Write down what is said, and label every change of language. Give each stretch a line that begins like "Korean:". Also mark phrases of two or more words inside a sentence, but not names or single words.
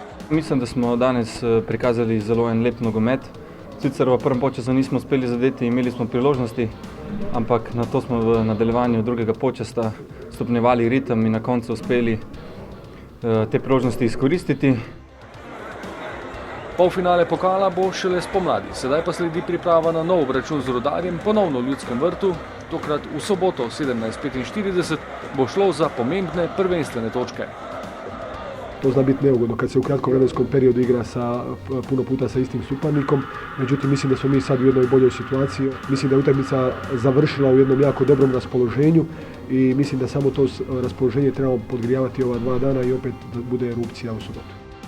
Slovenian: Mislim, da smo danes prikazali zelo en lep nogomet. Sicer v prvem polčasu nismo uspeli zadeti, imeli smo priložnosti, ampak na to smo v nadaljevanju drugega polčasa stopnjevali ritem in na koncu uspeli te priložnosti izkoristiti. Polfinale pokala bo šele spomladi, sedaj pa sledi priprava na nov obračun z Rudarjem, ponovno v Ljudskem vrtu. Tokrat v soboto 17:45 bo šlo za pomembne prvenstvene točke.
Croatian: To zna biti neugodno kad se u kratkom vremenskom periodu igra puno puta sa istim suparnikom, međutim mislim da smo mi sad u jednoj boljoj situaciji. Mislim da je utakmica završila u jednom jako dobrom raspoloženju i mislim da samo to raspoloženje trebamo podgrijavati ova 2 dana i opet da bude erupcija u subotu.